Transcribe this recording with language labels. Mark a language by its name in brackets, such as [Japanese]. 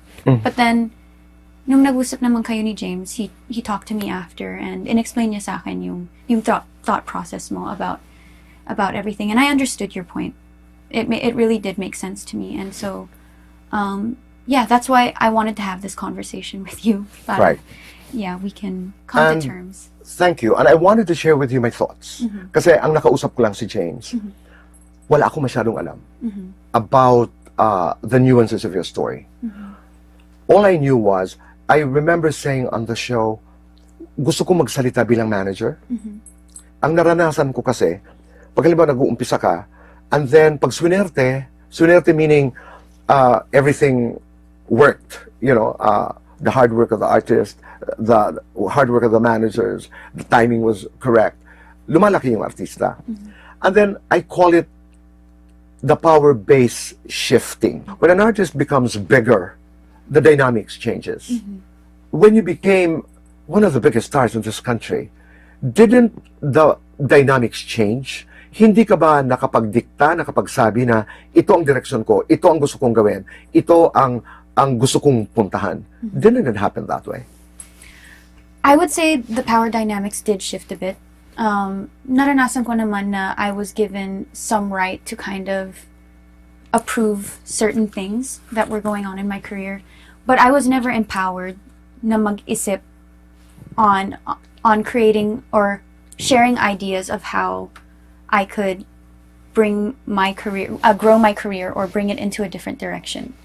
[English] But then [Filipino] nung nag-usap naman kayo ni [English] James, he talked to me after and [Filipino] inexplain niya sa akin yung [English] thought process mo about everything, and I understood your point. It really did make sense to me, and so yeah, that's why I wanted to have this conversation with you. Right. Yeah, we can come to terms. Thank you. And I wanted to share with you my thoughts. [Filipino] Kasi ang nakausap ko lang si James. Wala ako masyadong alam [English] about the nuances of your story. All I knew was, I remember saying on the show, [Filipino] gusto ko magsalita bilang manager. Ang naranasan ko kasi, pag halimbawa nag-uumpisa ka, and then pag swinerte [English] meaning everything worked, you know, the hard work of the artist, the hard work of the managers, the timing was correct. [Filipino] Lumalaki yung artista. [English] And then I call it the power base shifting. When an artist becomes bigger, the dynamics changes. When you became one of the biggest stars in this country, didn't the dynamics change? [Filipino] Hindi ka ba nakapagdikta, nakapagsabi na ito ang direksyon ko, ito ang gusto kong gawin, ito ang gusto kong puntahan? [English] Didn't it happen that way? I would say the power dynamics did shift a bit. [Filipino] Naranasan ko naman na [English] I was given some right to kind of approve certain things that were going on in my career, but I was never empowered [Filipino] na mag-isip [English] on creating or sharing ideas of how I could bring my career, grow my career, or bring it into a different direction.